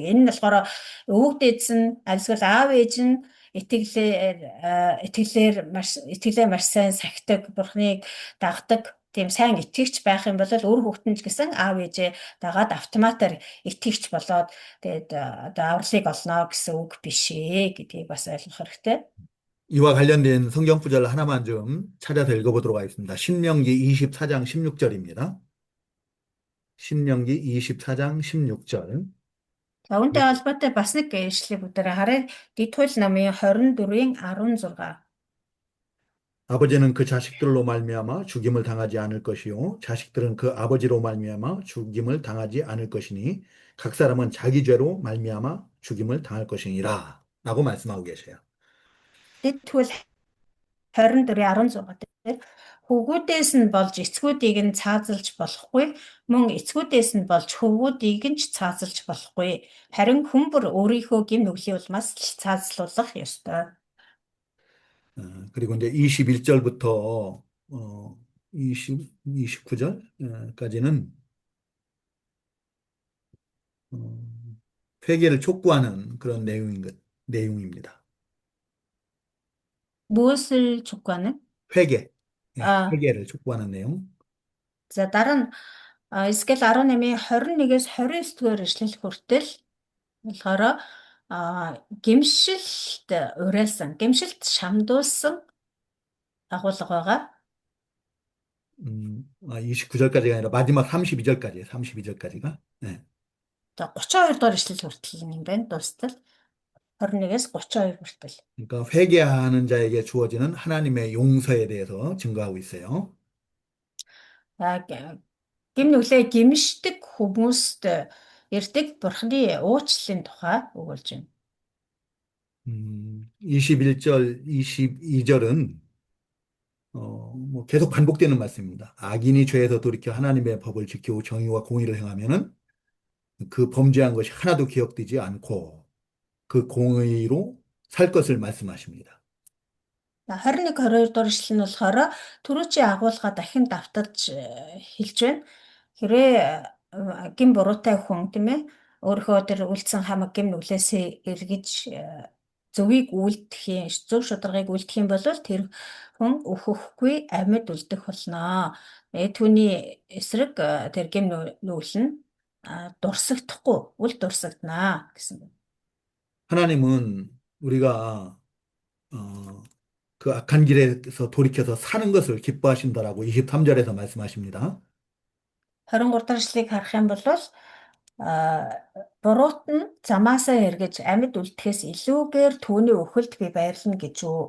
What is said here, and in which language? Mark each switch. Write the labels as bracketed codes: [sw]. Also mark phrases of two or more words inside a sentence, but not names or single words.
[mn] Энэ нь болохоор өвөг дээдс нь альсгал аав ээж нь итгэлээ маш сайн сахидаг, бурхныг дагдаг тийм сайн итгэгч байх юм бол үр хүүхдэн ч гэсэн аав ээжээ дагаад автоматар итгэгч болоод тэгээд одоо авралыг олно гэсэн үг биш ээ гэдгийг бас ойлгох хэрэгтэй. [ko] 이와 관련된 성경 구절 하나만 좀 찾아서 읽어보도록 하겠습니다. 신명기 24장 16절입니다. 신명기 24장 16절. [mn] За үүнтэй холбоотой бас нэг ишлэгийг бүгдээрээ харъя. Дэдхүүл намын 24-ийн 16. [ko] 아버지는 그 자식들로 말미암아 죽임을 당하지 않을 것이요 자식들은 그 아버지로 말미암아 죽임을 당하지 않을 것이니 각 사람은 자기 죄로 말미암아 죽임을 당할 것이니라 라고 말씀하고 계세요. [mn] Дэдхүүл 24-ийн 16 дээр хөвгүүдээс нь болж эцгүүдийг нь цаазалж болохгүй, мөн эцгүүдээс нь болж хөвгүүдийг нь ч цаазалж болохгүй. Харин хүн бүр өөрийнхөө гэм нүглийн улмаас л цаазлуулах ёстой. [ko] 그리고 이제 21절부터 29절까지는 회개를 촉구하는 그런 내용입니다. 무엇을 촉구하는? 회개, 아. 회개를 촉구하는 내용. [mn] За дараа нь Эс겔 18-ийн 21-ээс 29-р ишлэл хүртэл болохоор гэмшилт уриалсан, гэмшилт шамдуулсан агуулга байгаа. [ko] 29절까지가 아니라 마지막 32절까지예요. 32절까지가. 네. [mn] За 32 дугаар ишлэл хүртэл юм байна. Дуустал 21-ээс 32 хүртэл. [ko] 그러니까 회개하는 자에게 주어지는 하나님의 용서에 대해서 증거하고 있어요. [mn] Гэм нүглээ гэмшдэг хүмүүст ирдэг бурхны уучлалын тухай өгүүлж байна. [ko] 21절, 22절은 뭐 계속 반복되는 말씀입니다. 악인이 죄에서 돌이켜 하나님의 법을 지키고 정의와 공의를 행하면은 그 범죄한 것이 하나도 기억되지 않고 그 공의로 살 것을 말씀하십니다. [mn] 21, 22 дугаар ишлэл нь болохоор түрүүчийн агуулга дахин давталж хэлж байна. Хэрвээ гин буруутай хүн тийм ээ өөрийнхөө тэр үлдсэн хамаг гим нүглээсээ эргэж зөвийг үлдэх, зөв шударгыг үлдэх юм бол тэр хүн өөхөхгүй амьд үлдэх болно. Түүний эсрэг тэр гим нүгэл нь дурсагдахгүй, үл дурсагдана гэсэн. [ko] 하나님은 우리가 그 악한 길에서 돌이켜서 사는 것을 기뻐하신다라고 23절에서 말씀하십니다. [mn] 23 дахь эшлэгийг харах юм бол буруут нь замаасаа эргэж амьд үлдэхээс илүүгээр түүний өхөлд би баярлна гэж үү.